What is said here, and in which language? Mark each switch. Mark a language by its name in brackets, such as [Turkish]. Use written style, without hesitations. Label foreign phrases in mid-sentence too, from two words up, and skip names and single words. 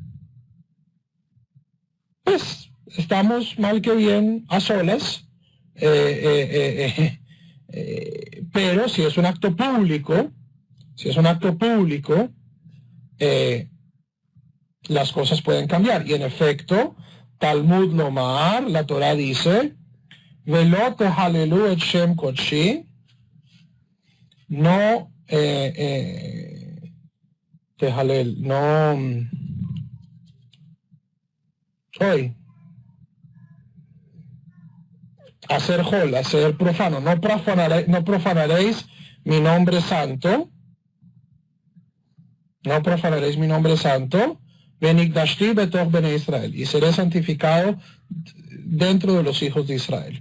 [Spanish] Pues estamos mal que bien a solas, pero si es un acto público, las cosas pueden cambiar. Y en efecto, [Hebrew] תלמוד לומר, [Spanish] la Torah dice, [Hebrew] ולא תחללו את שם קדשי, [Spanish] no tehalel, no hacer hol, hacer profano, no profanaréis mi nombre santo, no profanaréis mi nombre santo, [Hebrew] ונקדשתי בתוך בני ישראל, [Spanish] y seré santificado dentro de los hijos de Israel.